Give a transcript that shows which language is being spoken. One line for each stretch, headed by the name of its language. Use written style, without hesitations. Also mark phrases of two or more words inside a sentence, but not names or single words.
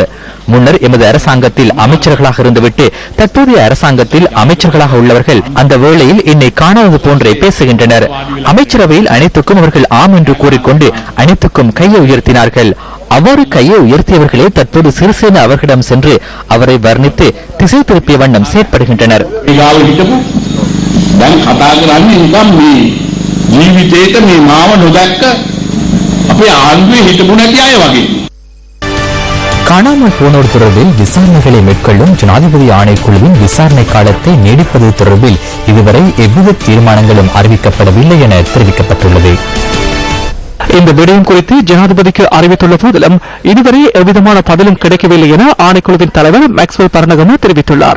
Tamil: முன்னர் எமது அரசாங்கத்தில் அமைச்சர்களாக இருந்துவிட்டு தற்போதைய அரசாங்கத்தில் அமைச்சர்களாக உள்ளவர்கள் அந்த வேளையில் என்னை காணாதது போன்றே பேசுகின்றனர். அமைச்சரவையில் அனைத்துக்கும் அவர்கள் ஆம் என்று கூறிக்கொண்டு அனைத்துக்கும் கையை உயர்த்தினார்கள். அவ்வாறு கையை உயர்த்தியவர்களே தற்போது சிறிசேன அவர்களிடம் சென்று அவரை வர்ணித்து திசை திருப்பிய வண்ணம் செயற்படுகின்றனர்.
Sinhala: ජීවිතේට මේ මාව නොදැක්ක අපේ ආණ්ඩුවේ හිටපු නැති අය වගේ.
Tamil: காணாமல் போனோர் தொடர்பில் விசாரணைகளை மேற்கொள்ளும் ஜனாதிபதி ஆணைக்குழுவின் விசாரணை காலத்தை நீடிப்பது தொடர்பில் இதுவரை எவ்வித தீர்மானங்களும் அறிவிக்கப்படவில்லை என தெரிவிக்கப்பட்டுள்ளது. இந்த விடயம் குறித்து ஜனாதிபதிக்கு அறிவித்துள்ள போதிலும் இதுவரை எவ்விதமான பதிலும் கிடைக்கவில்லை என ஆணைக்குழுவின் தலைவர் மேக்ஸ்வெல் பரணகம தெரிவித்துள்ளார்.